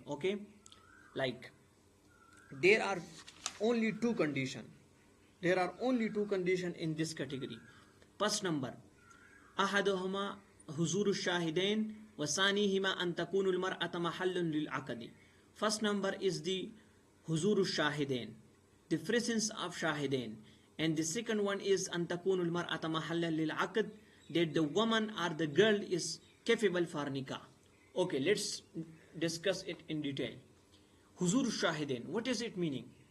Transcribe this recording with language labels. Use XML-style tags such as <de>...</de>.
<en>Okay, like there are only two conditions. There are only two conditions in this category. First number,</en> <ar>أحدهما حضور الشاهدين وثانيهما أن تكون المرأة محلا للعقد.</ar> <en>First number is the</en> <ar>حضور الشاهدين,</ar> <en>the presence of shahidain, and the second one is</en> <ar>أن تكون المرأة محلا للعقد,</ar> <en>that the woman or the girl is capable for nikah. Okay, let's discuss it in detail.</en> <ar>حضور الشاهدين,</ar> <en>what is it meaning?</en>